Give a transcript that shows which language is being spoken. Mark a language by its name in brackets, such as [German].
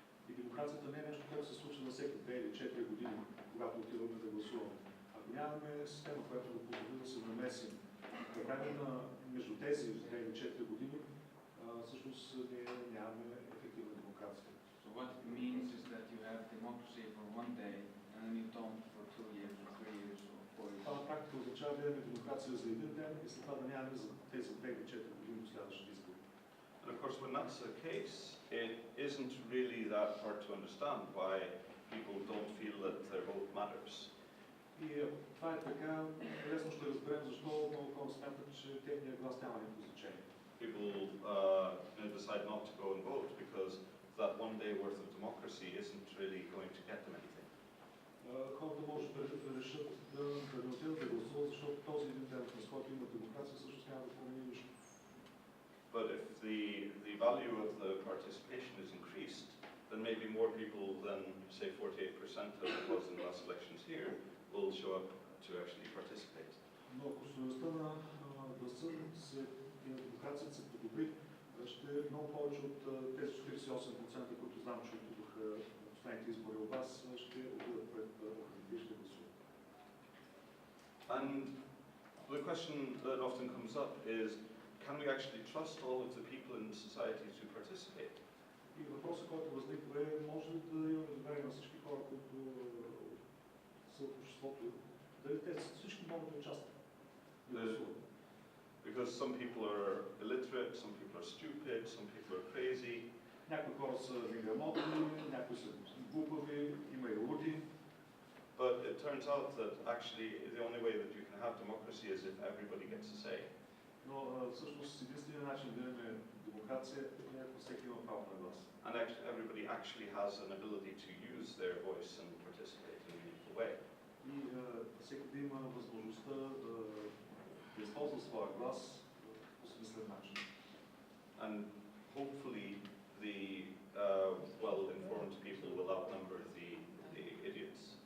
[Bulgarian] И демокрацията не е нещо, което се случва на всеки 2 или 4 години, когато отиваме да гласуваме. Ако нямаме система, която да позволи да се намесим по време на между тези 2 или 4 години, всъщност ние нямаме ефективна демокрация. [English] So what it means is that you have democracy for one day and then you don't for 2 years or 3 years or 4 years. [Bulgarian] Това на практика означава да имаме демокрация за един ден и след това да нямаме за тези 2 или 4 години до следващите избори. [English] And of course, when that's the case, it isn't really that hard to understand why people don't feel that their vote matters. [Bulgarian] И това е така, лесно ще разберем защо много хора смятат, че техният глас няма никакво значение. [English] People decide not to go and vote because that one day worth of democracy isn't really going to get them anything. [Bulgarian] Хората може да решат да не отидат да гласуват, защото този един ден, в който има демокрация, всъщност няма да промени нищо. [English] But if the value of the participation is increased, then maybe more people than, say, 48% as it was in the last elections here will show up to actually participate. [Bulgarian] Но ако стойността на гласа и на демокрацията се подобри, ще много повече от тези 48%, които знам, че отидоха на последните избори от вас, ще отидат пред урните и ще гласуват. [English] And the question that often comes up is, can we actually trust all of the people in society to participate? [Bulgarian] И въпросът, който възниква е, може ли да имаме доверие на всички хора, които са в обществото, дали те всички могат да участват? [English] Because some people are illiterate, some people are stupid, some people are crazy. [Bulgarian] Някои хора са неграмотни, някои са глупави, има и луди. [English] But it turns out that actually the only way that you can have democracy is if everybody gets a say. [Bulgarian] Но всъщност единственият начин да имаме демокрация е ако всеки има право на глас. [English] And everybody actually has an ability to use their voice and participate in a meaningful way. [Bulgarian] И всеки да има възможността да използва своя глас по смислен начин. [English] And hopefully the well-informed people will outnumber the idiots.